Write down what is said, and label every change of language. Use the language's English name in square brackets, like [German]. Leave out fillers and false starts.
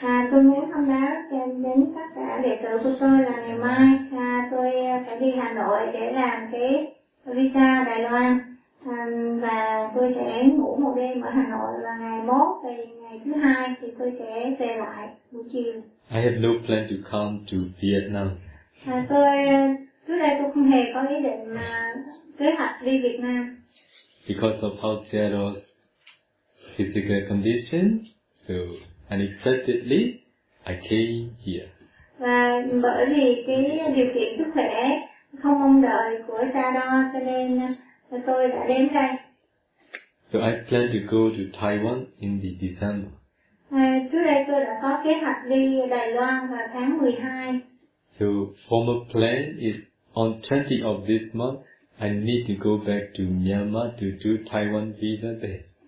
[Vietnamese] Tôi muốn thông báo đến tất cả đệ tử của tôi là ngày mai tôi sẽ đi Hà Nội để làm cái visa Đài Loan, và tôi sẽ ngủ một đêm ở Hà Nội, và ngày mốt thì ngày thứ hai thì tôi sẽ về lại buổi chiều. [English] I have no plan to come to Vietnam. [Vietnamese] Tôi trước đây tôi không hề có ý định kế hoạch đi Việt Nam. [English] Because of how Seattle's physical condition, so unexpectedly, I came here. [Vietnamese] Và bởi vì cái điều kiện sức khỏe không mong đợi của Seattle, cho nên tôi đã đến đây. [English] So I plan to go to Taiwan in the December. [Vietnamese] Trước đây tôi đã có kế hoạch đi Đài Loan vào tháng 12. [English] So formal plan is on 20th of this month, I need to go back to Myanmar to do Taiwan visa there.